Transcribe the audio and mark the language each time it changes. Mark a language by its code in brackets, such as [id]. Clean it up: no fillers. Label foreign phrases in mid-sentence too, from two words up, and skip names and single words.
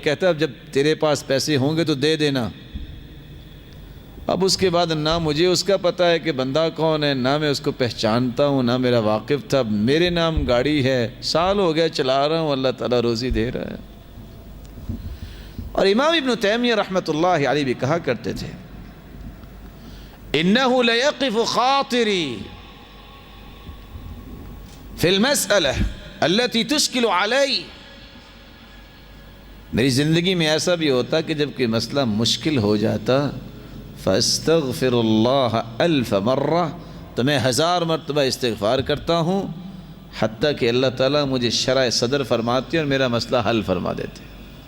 [ur] کہتا اب جب تیرے پاس پیسے ہوں گے تو دے دینا. اب اس کے بعد نہ مجھے اس کا پتہ ہے کہ بندہ کون ہے، نہ میں اس کو پہچانتا ہوں، نہ میرا واقف تھا. میرے نام گاڑی ہے، سال ہو گیا چلا رہا ہوں، اللہ تعالیٰ روزی دے رہا ہے. اور امام ابن تیمیہ رحمۃ اللہ علیہ بھی کہا کرتے تھے [ar] انه لیقف خاطری فی المسألہ التي تشکل علی. [ur] میری زندگی میں ایسا بھی ہوتا کہ جب کوئی مسئلہ مشکل ہو جاتا [ar] فاستغفر اللہ 1000 مرہ، [ur] تو میں 1000 مرتبہ استغفار کرتا ہوں، حتیٰ کہ اللہ تعالیٰ مجھے شرح صدر فرماتے ہیں اور میرا مسئلہ حل فرما دیتے ہیں۔